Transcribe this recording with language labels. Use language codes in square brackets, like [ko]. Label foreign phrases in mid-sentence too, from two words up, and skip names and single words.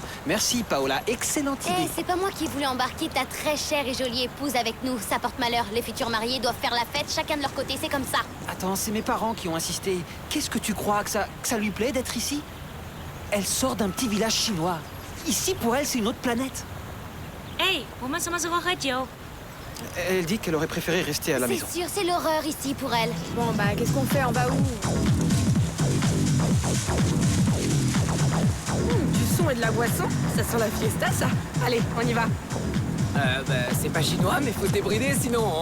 [fr] Merci, Paola. Excellente idée. C'est pas moi qui voulais embarquer ta très chère et jolie épouse avec nous. Ça porte malheur. Les futurs mariés doivent faire la fête, chacun de leur côté. C'est comme ça. Attends, c'est mes parents qui ont insisté. Qu'est-ce que tu crois que ça lui plaît d'être ici? Elle sort d'un petit village chinois. Ici, pour elle, c'est une autre planète. [zh] Hey, 我们什么时候喝酒？ [fr] Elle dit qu'elle aurait préféré rester à la maison. C'est sûr, c'est l'horreur ici pour elle. Bon, bah, qu'est-ce qu'on fait? On va où? Du son et de la boisson? Ça sent la fiesta, ça. Allez, on y va. C'est pas chinois, mais faut se débrider, sinon...